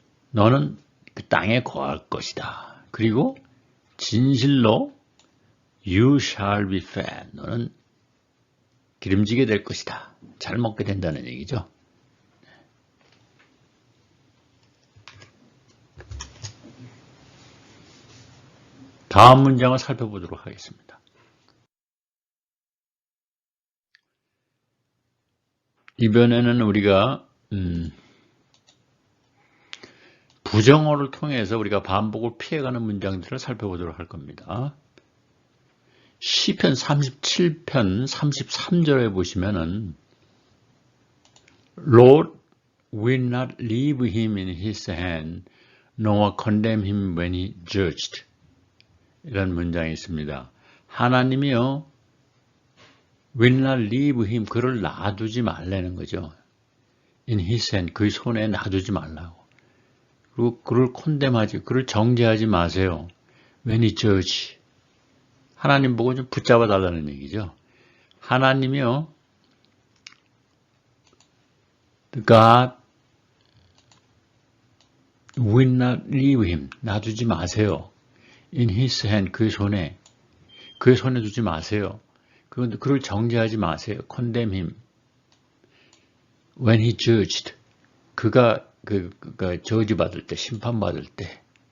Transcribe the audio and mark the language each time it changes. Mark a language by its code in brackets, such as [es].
[ko] 너는 그 땅에 거할 것이다. 그리고 진실로 [en] you shall be fed. [ko] 너는 기름지게 될 것이다. 잘 먹게 된다는 얘기죠. 다음 문장을 살펴보도록 하겠습니다. 이번에는 우리가 부정어를 통해서 우리가 반복을 피해가는 문장들을 살펴보도록 할 겁니다. 시편 37편 33절에 보시면은 [en] Lord will not leave him in his hand, nor condemn him when he judged. [ko] 이런 문장이 있습니다. 하나님이요 [en] will not leave him, [ko] 그를 놔두지 말라는 거죠. [en] in his hand, [ko] 그의 손에 놔두지 말라고. 그리고 그를 정죄하지 마세요. [en] when he judge. [ko] 하나님 보고 좀 붙잡아 달라는 얘기죠. [en] 하나님이요 God will not leave him, [ko] 놔두지 마세요. [en] in his hand, [ko] 그의 손에 두지 마세요. 그를 정죄하지 마세요. [en] condemn him. when he judged. [ko] 그가 저주받을 때, 심판받을 때,